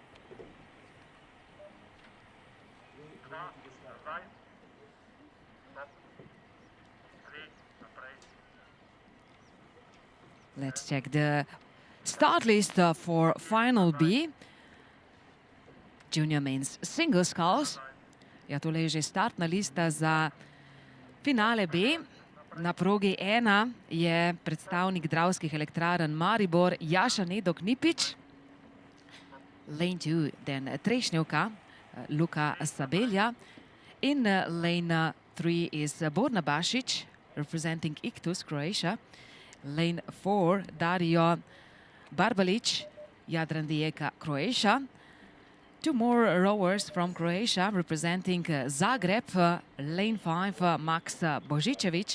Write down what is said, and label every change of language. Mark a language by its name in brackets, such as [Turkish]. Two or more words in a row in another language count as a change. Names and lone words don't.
[English] Let's check the start list for Final B. Junior men's single sculls. [Slovenian] Ja, tole je že startna lista za finale B. Na progi 1 je predstavnik Dravskih elektrarn Maribor Jaša Nedok Nipič. [English] Lane 2 then Trešnjevka Luka Sabelja. In lane 3 is Borna Bašić representing Ictus, Croatia. Lane 4, Dario Barbalic, Jadran Rijeka, Croatia. Two more rowers from Croatia representing Zagreb. Lane 5, Max Božičević.